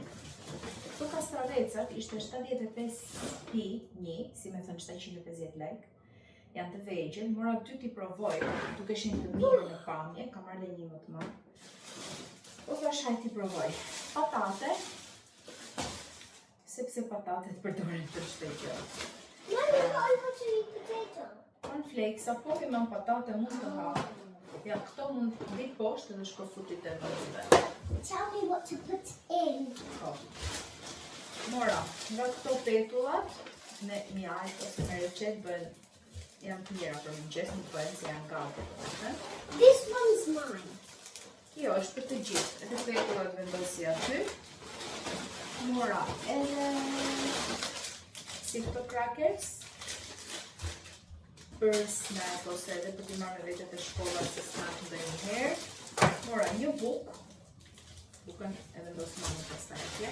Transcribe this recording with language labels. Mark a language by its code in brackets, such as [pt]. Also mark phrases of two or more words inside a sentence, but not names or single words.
[sq] Këto kastravecat ishte 75p1, si me thënë 750 lek. Janë të vegjël, mora 2 t'i provoj, duke qenë të mirë në pamje, kam marrë dhe një më të madh. Po thash hajt t'i provoj. Patate, sepse patatet përdoren për çdo gjë. [en] Mommy, I want to eat potato. [sq] Cornflakes, apo që me patate mund të ha. Ja, këto mund të dit poshtë dhe shko futit e vëzve. [en] Tell me what to put in. [sq] Po. Mora, nga këto petullat, me mjajt ose me recet bën, janë të mira për mëngjes, nuk bëhen se janë gati. [en] This one's mine. [sq] Jo, është për të gjithë, edhe petullat vendosi aty. Mora, edhe si këto crackers, për snack ose edhe për t'i marrë me vetet e shkollat se snack ndaj njëherë. Mora një bukë, bukën e vendos mamën pastaj atje.